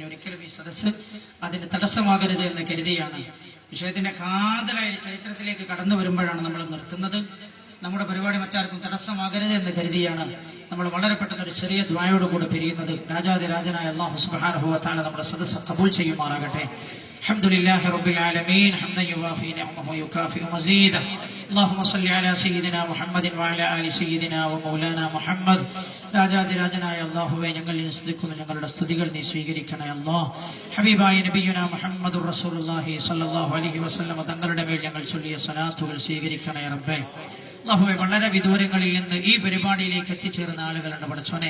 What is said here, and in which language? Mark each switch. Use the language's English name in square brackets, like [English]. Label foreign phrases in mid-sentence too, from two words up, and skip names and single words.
[Malayalam] ഒരിക്കലും ഈ സദസ്സ് അതിന് തടസ്സമാകരുത് എന്ന് കരുതിയാണ്. വിഷയത്തിന്റെ കാതലായ ചരിത്രത്തിലേക്ക് കടന്നു വരുമ്പോഴാണ് നമ്മൾ നിർത്തുന്നത്. നമ്മുടെ പരിപാടി മറ്റാർക്കും തടസ്സമാകരുത് എന്ന് കരുതിയാണ് നമ്മൾ വളരെ പെട്ടെന്ന് ഒരു ചെറിയ ദുആയോടുകൂടെ പിരിയുന്നത്. രാജാതിരാജനായ [Arabic] الله سبحانه وتعالى [Malayalam] നമ്മുടെ സദസ്സ് ഖബൂൽ ചെയ്യുമാറാകട്ടെ. [Arabic] الحمدلله رب العالمين حمدا يوافي نعمه ويكافئ مزيدا اللهم صل على سيدنا محمد وعلى آل سيدنا ومولانا محمد. [Malayalam] രാജാതിരാജനായ അല്ലാഹുവേ, ഞങ്ങളിൽ സ്തുതിക്കുന്ന ഞങ്ങളുടെ സ്തുതികൾ നീ സ്വീകരിക്കണേ അല്ലാഹ്. ഹബീബായ [Arabic] نبينا محمد رسول الله صلى الله عليه وسلم [Malayalam] തങ്ങളുടെ മേൽ ഞങ്ങൾ ചൊല്ലിയ സ്വലാത്തുകൾ സ്വീകരിക്കണേ റബ്ബേ. അല്ലാഹുവേ, വളരെ വിദൂരങ്ങളിൽ നിന്ന് ഈ പരിപാടിയിലേക്ക് എത്തിച്ചേർന്ന ആളുകളുണ്ട് പടച്ചോനെ.